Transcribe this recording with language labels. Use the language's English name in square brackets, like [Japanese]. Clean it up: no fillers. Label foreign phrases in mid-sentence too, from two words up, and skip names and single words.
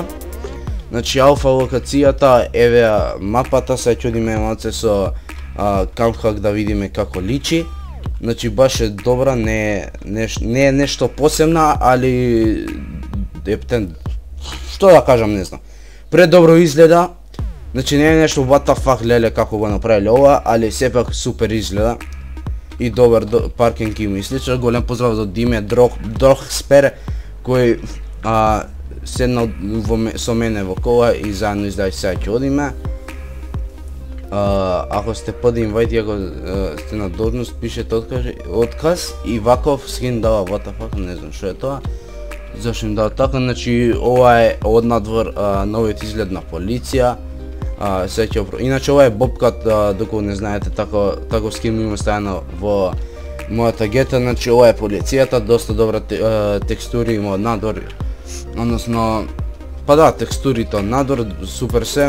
[Macedonian] Значи Алфа локацијата, еве мапата, сега ќе одиме малце со камхак да видиме како личи. Значи баш е добра, не е нешто посебна, али што да кажам, не знам. Предобро изгледа. Значи не е нешто [English] what the fuck [Macedonian] леле како го направиле ова, али сепак супер изгледа. И добар паркинг има и слично. Голем поздрав до Диме Дрохспер, кој седнал со мене во кола и заедно издај сега ќе одиме. Ако сте подинвајти, ако сте на должност, пишете отказ и ваков скин дава [English] what the fuck, [Macedonian] не знам што е тоа. Зашто им дава така, значи ова е од надвор новиот изглед на полиција. Иначе ова е бобкат, доколку не знаете, таков скин има ставено во мојата гета, значи ова е полицијата, доста добра текстури има од надвор, односно, текстурите од надвор, супер се.